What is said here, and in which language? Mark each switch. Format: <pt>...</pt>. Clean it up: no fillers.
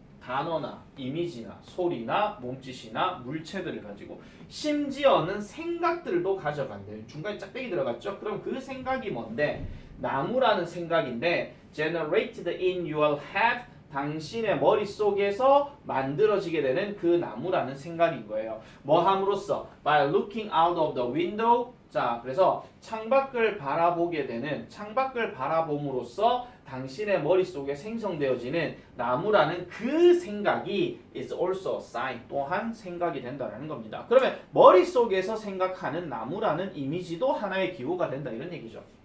<ko>단어나 이미지나 소리나 몸짓이나 물체들을 가지고 심지어는 생각들도 가져간대요. 중간에 짝대기 들어갔죠? 그럼 그 생각이 뭔데? 나무라는 생각인데</ko> <en>generated in your head</en> <ko>당신의 머릿속에서 만들어지게 되는 그 나무라는 생각인 거예요. 뭐 함으로써?</ko> <en>By looking out of the window.</en> <ko>자, 그래서 창밖을 바라보게 되는 창밖을 바라봄으로써 당신의 머릿속에 생성되어지는 나무라는 그 생각이</ko> <en>is also a sign</en> <ko>또한 생각이 된다는 겁니다. 그러면 머릿속에서 생각하는 나무라는 이미지도 하나의 기호가 된다 이런 얘기죠.</ko>